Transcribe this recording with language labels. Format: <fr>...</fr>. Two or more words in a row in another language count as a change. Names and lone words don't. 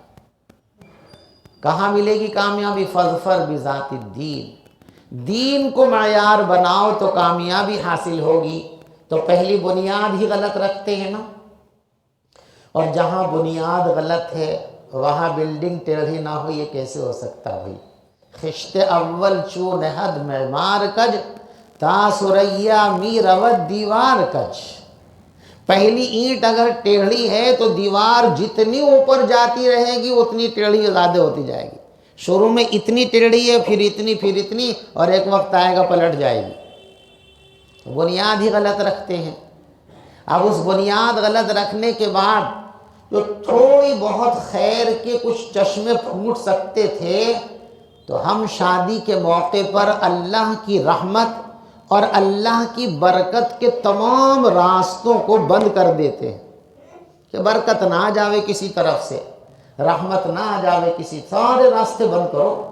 <ur>کہاں ملے گی کامیابی؟</ur> <ar>فاظفر بذات الدین،</ar> <ur>دین کو معیار بناؤ تو کامیابی حاصل ہوگی۔ تو پہلی بنیاد ہی غلط رکھتے ہیں نا، اور جہاں بنیاد غلط ہے وہاں بلڈنگ ٹیڑھی نہ ہو، یہ کیسے ہو سکتا بھائی؟</ur> <fa>خشت اول چو نہد معمار کج، تا سریا می رود دیوار کج۔</fa> <ur>پہلی اینٹ اگر ٹیڑھی ہے تو دیوار جتنی اوپر جاتی رہے گی اتنی ٹیڑھی زیادہ ہوتی جائے گی۔ شروع میں اتنی ٹیڑھی ہے، پھر اتنی، اور ایک وقت آئے گا پلٹ جائے گی۔ بنیاد ہی غلط رکھتے ہیں۔ اب اس بنیاد غلط رکھنے کے بعد جو تھوڑی بہت خیر کے کچھ چشمے پھوٹ سکتے تھے، تو ہم شادی کے موقع پر اللہ کی رحمت اور اللہ کی برکت کے تمام راستوں کو بند کر دیتے ہیں کہ برکت نہ آ جاوے کسی طرف سے، رحمت نہ آ جاوے کسی، سارے راستے بند کرو۔</ur>